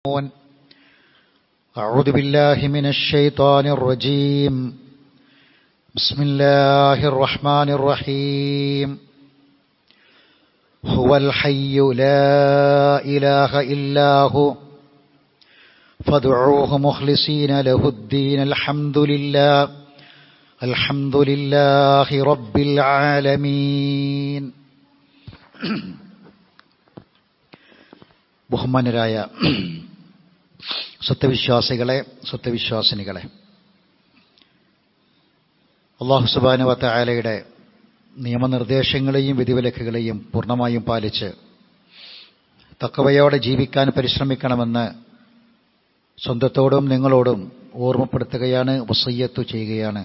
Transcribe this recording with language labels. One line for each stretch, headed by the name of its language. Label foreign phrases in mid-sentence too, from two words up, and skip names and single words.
Arabic: أعوذ بالله من الشيطان الرجيم بسم الله الرحمن الرحيم هو الحي لا إله إلا هو فادعوه مخلصين له الدين الحمد لله رب العالمين.
Malayalam: ബഹുമാനരായ സത്യവിശ്വാസികളെ, സത്യവിശ്വാസിനികളെ,
Arabic: الله سبحانه وتعالى
Malayalam: നിയമനിർദ്ദേശങ്ങളെയും വിധിവിലക്കുകളെയും പൂർണ്ണമായും പാലിച്ച് തഖ്വയോടെ ജീവിക്കാൻ പരിശ്രമിക്കണമെന്ന് സ്വന്തത്തോടും നിങ്ങളോടും ഓർമ്മപ്പെടുത്തുകയാണ്, വസിയ്യത്ത് ചെയ്യുകയാണ്.